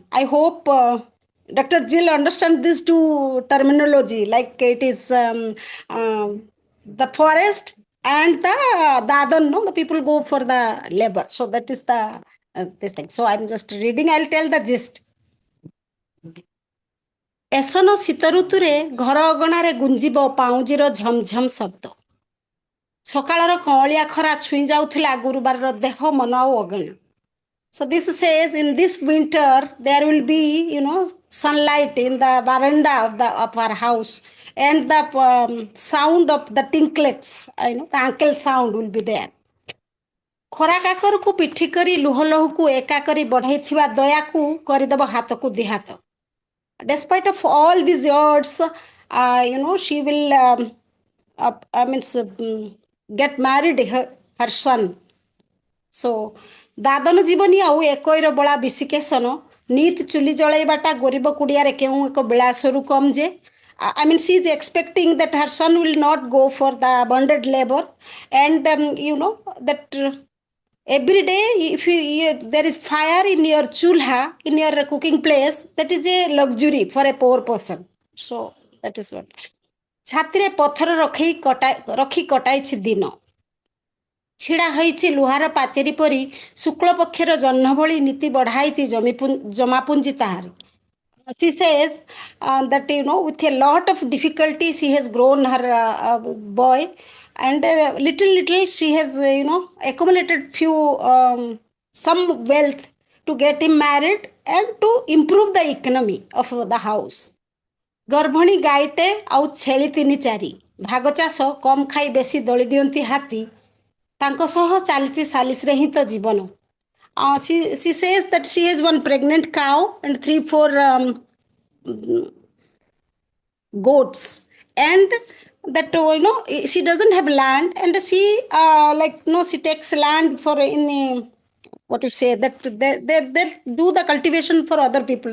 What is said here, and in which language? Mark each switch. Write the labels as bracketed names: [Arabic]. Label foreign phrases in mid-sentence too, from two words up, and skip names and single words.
[English] I hope Dr. Jill understands these two terminology. Like it is the forest and the Dadan. No, the people go for the labor. So that is the this thing. So I'm just reading. I'll tell the gist. [Odia] ଏସନ ଶୀତ ଋତୁରେ ଘର ଅଗଣାରେ ଗୁଞ୍ଜିବ ପାଉଁଜିର ଝମଝମ ଶବ୍ଦ। ସକାଳର କଅଁଳିଆ ଖରା ଛୁଇଁ ଯାଉଥିଲା ଗୁରୁବାରର ଦେହ ମନ ଆଉ ଅଗଣା। [English] So this says in this winter there will be, sunlight in the veranda of our house, and the sound of the tinklets, the ankle sound will be there. [Odia] ଖରା କାକରକୁ ପିଠି କରି ଲୁହ ଲହୁକୁ ଏକା କରି ବଢ଼େଇଥିବା ଦୟାକୁ କରିଦେବ ହାତକୁ ଦିହାତ। [English] Despite of all these years, she will get married her son. So [Odia] ଦାଦନ ଜୀବନୀ ଆଉ ଏକଇର ବଳା ବିଶିକେଶନ ନିତ ଚୁଲି ଜଳେଇବାଟା ଗରିବ କୁଡ଼ିଆରେ କେଉଁ ଏକ ବିଳାସରୁ କମ୍ ଯେ [English] she is expecting that her son will not go for the bonded labor, and that every day if there is fire in your chulha, in your cooking place, that is a luxury for a poor person. So that is what [Odia] ଛାତିରେ ପଥର ରଖି କଟାଇଛି ଦିନ। ଛିଡ଼ା ହୋଇଛି ଲୁହାର ପାଚେରୀ ପରି ଶୁକ୍ଳ ପକ୍ଷର ଜହ୍ନ ଭଳି ନୀତି ବଢ଼ାଇଛି ଜମାପୁଞ୍ଜି ତାହାରି। [English] She says that with a lot of difficulty she has grown her boy, and little she has accumulated few some wealth to get him married and to improve the economy of the house. [Odia] ଗର୍ଭଣୀ ଗାଈଟେ ଆଉ ଛେଳି 3-4, ଭାଗ ଚାଷ କମ୍ ଖାଇ ବେଶୀ ଦଳି ଦିଅନ୍ତି ହାତୀ। ତାଙ୍କ ସହ ଚାଲିଛି ସାଲିସରେ ହିଁ ତ ଜୀବନ। [English] She says that she has one pregnant cow and 3-4 goats, and that she doesn't have land, and she she takes land for what you say, that they do the cultivation for other people.